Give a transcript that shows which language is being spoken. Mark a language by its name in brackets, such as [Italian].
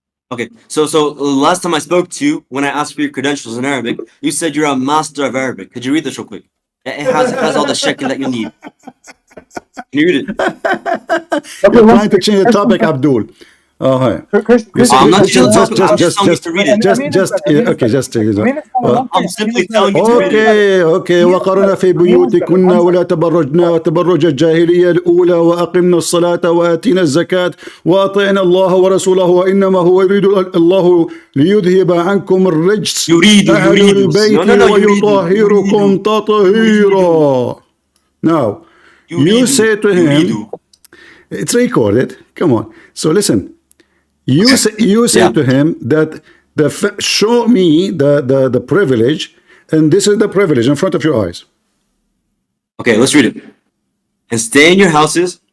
[English] Okay, so last time I spoke to you, when I asked for your credentials in Arabic, you said you're a Master of Arabic. Could you read this real quick? It has all the shekl that you need. Can you read it? You're trying to change the topic, Abdul. Oh, hi. I'm not changing the topic. I'm just telling you to read it. Okay, just I'm simply telling you to read it. Okay. [Arabic] وقرنا في بيوتكن ولا تبرجنا تبرج الجاهلية الأولى وأقمنا الصلاة وآتينا الزكاة وأطعنا الله ورسوله وإنما هو يريد الله ليذهب عنكم الرجس أهل البيت ويطهركم تطهيرا. [English] Now, you say to him, it's recorded. Come on. So listen. You say to him that show me the privilege, and this is the privilege in front of your eyes. Okay, let's read it. And stay in your houses.